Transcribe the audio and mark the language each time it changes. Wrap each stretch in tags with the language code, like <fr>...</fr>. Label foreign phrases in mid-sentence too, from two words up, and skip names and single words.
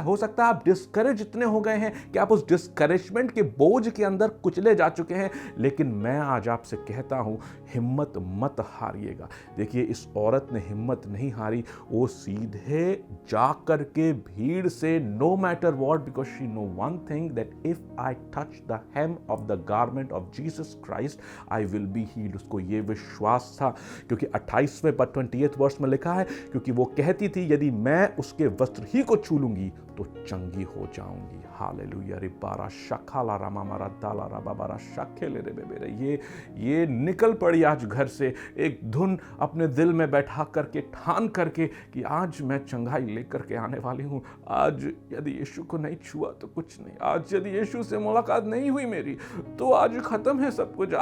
<hi>हो सकता है आप डिस्करेज इतने हो गए हैं कि आप उस डिस्करेजमेंट के बोझ के अंदर कुछ ले जा चुके हैं। लेकिन मैं आज आपसे कहता हूं, हिम्मत मत हारिएगा। देखिए, इस औरत ने हिम्मत नहीं हारी, वो सीधे जाकर के भीड़ से,</hi> <en>No matter what, because she know one thing, that if I touch the hem of the garment of Jesus Christ I will be healed.</en> <hi>उसको ये विश्वास था, क्योंकि 28वें पद 28 वर्ष में लिखा है, क्योंकि वो कहती थी, यदि मैं उसके वस्त्र ही को छू लूंगी तो चंगी हो जाऊंगी। हालेलुया। रिबारा शखाला रामा मारा दाला रा बाबारा शखेले रे बेबे। ये निकल पड़ी आज घर से, एक धुन अपने दिल में बैठा करके, ठान करके कि आज मैं चंगाई लेकर के आने वाली हूँ। आज यदि यीशु को नहीं छुआ तो कुछ नहीं, आज यदि यीशु से मुलाकात नहीं हुई मेरी, तो आज खत्म है सब कुछ।</hi>